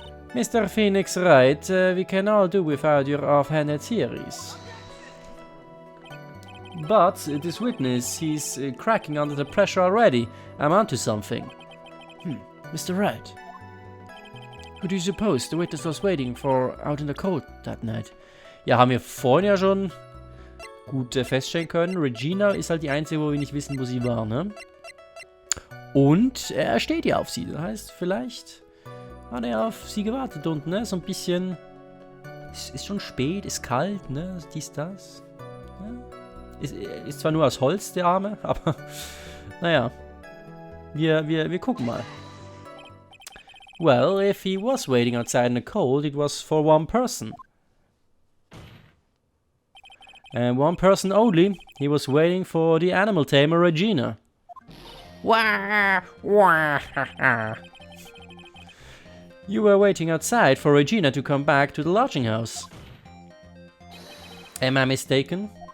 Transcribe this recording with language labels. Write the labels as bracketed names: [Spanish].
[English] Mr. Phoenix Wright, we can all do without your offhanded theories. But this witness, he's cracking under the pressure already. I'm onto something. Mr. Wright. Who do you suppose the witness was waiting for out in the cold that night? [German] Ja, haben wir vorhin ja schon gut feststellen können. Regina ist halt die einzige, wo wir nicht wissen, wo sie war, ne? Und er steht ja auf sie. Das heißt, vielleicht hat er auf sie gewartet und, ne? So ein bisschen... Es ist schon spät, ist kalt, ne? Dies, das. Ne? Ist zwar nur aus Holz, der Arme, aber... Naja. Wir gucken mal. [English] Well, if he was waiting outside in the cold, it was for one person. And one person only. He was waiting for the animal tamer Regina. Wah, wah, You were waiting outside for Regina to come back to the lodging house. Am I mistaken?